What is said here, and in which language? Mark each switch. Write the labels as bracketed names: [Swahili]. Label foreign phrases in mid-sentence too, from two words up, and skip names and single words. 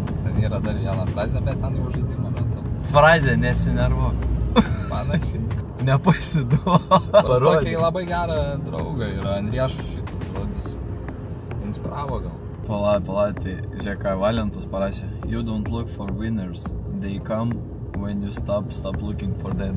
[Lithuanian] Ten yra dar viena frazė, bet ten jau žaidimo metu. Frazė nesinervuok. Panašiai. Nepasiduok. Pas tokį labai gerą draugą yra Andrieš šitas žodis. Inspiravo gal. Pala, tai žiūrėk, ką Valentas parašė. [English] You don't look for winners. They come when you stop looking for them.